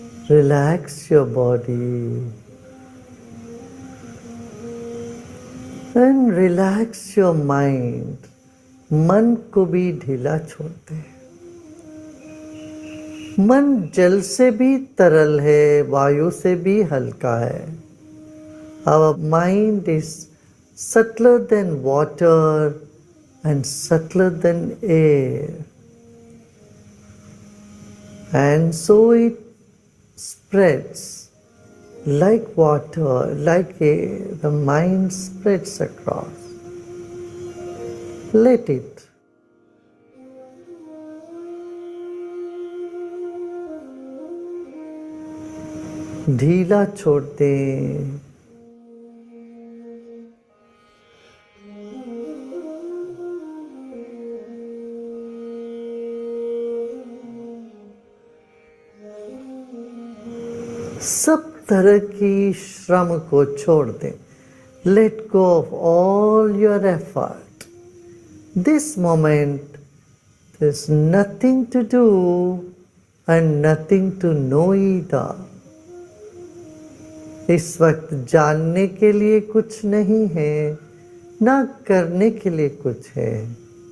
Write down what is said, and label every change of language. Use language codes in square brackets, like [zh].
[en] Relax your body and relax your mind. [hi] मन को भी ढीला छोड़ दे। मन जल से भी तरल है, वायु से भी हल्का है। [en] Our mind is subtler than water and subtler than air. And so it spreads like water, like air. The mind spreads across. Let it. [hi] ढीला छोड़ दें। सब तरह की श्रम को छोड़ दें। [en] Let go of all your effort. This moment, there's nothing to do and nothing to know either. [hi] इस वक्त जानने के लिए कुछ नहीं है, ना करने के लिए कुछ है।